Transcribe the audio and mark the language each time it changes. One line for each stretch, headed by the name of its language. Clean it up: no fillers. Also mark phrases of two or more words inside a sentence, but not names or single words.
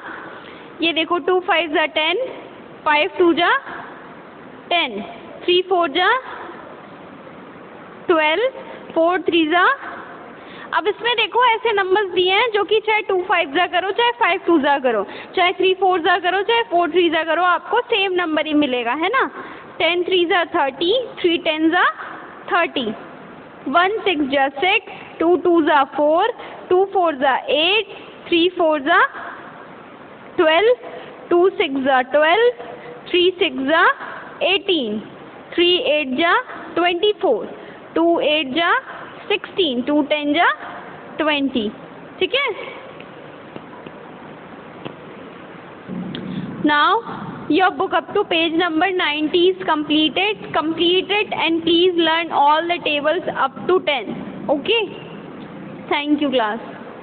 Hindi: ये देखो 2 5 जा 10, 5 2 जा 10, 3 4 जा 12, 4 3 जा। अब इसमें देखो ऐसे नंबर्स दिए हैं जो कि चाहे 2 5 जा करो, चाहे 5 2 जा करो, चाहे 3 4 जा करो, चाहे 4 3 जा करो, आपको
English: same number
Hindi: ही मिलेगा, है ना। 10 3 जा 30, 3 10 जा 30, 1 6 जा 6, 2 2 जा 4, 2 4 जा 8, 3 4 जा 12, 2 6 जा 12, 3 6 जा 18, 3 8 जा 24, 2 8 जा 16, 2 10 जा 20, ठीक है।
English: Now your book up to page number 90 is completed. Complete it and please learn all the tables up to 10. Okay. Thank you class.